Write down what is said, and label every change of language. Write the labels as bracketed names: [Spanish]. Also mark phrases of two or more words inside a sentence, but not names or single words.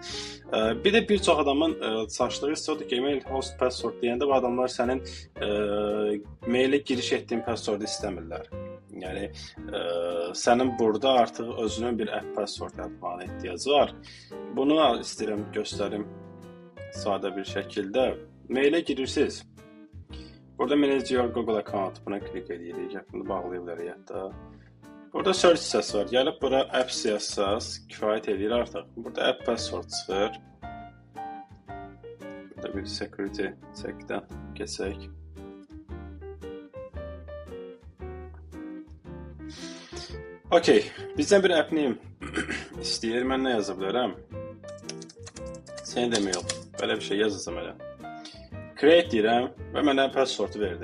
[Azerbaijani] Bir də bir çox adamın çaşdığı hissə odur ki, [English] email host password [Azerbaijani] deyəndə bu adamlar sənin mailə giriş etdiyin passwordu istəmirlər. Yəni sənin burada artıq özünün bir [English] app password [Azerbaijani] yazmağına ehtiyacı var. Bunu istəyirəm göstərim sadə bir şəkildə. Mailə girirsiniz. Burada [English] manage your Google account. [Azerbaijani] Buna klik edirik. Bunu bağlaya bilərik hətta. Burada search hissəsi var. Gəlib bura apps yazsaz kifayət edir artıq. Burada [English] app password [Azerbaijani] çıxır. Burada bir [English] security check-dən [Azerbaijani] keçək. Okay, bizdən bir [English] app name [Azerbaijani] istəyir. Mən nə yaza bilərəm? [English] Send email. [Azerbaijani] Belə bir şey yazacağam elə. Create deyirəm və mənə passwordu verdi.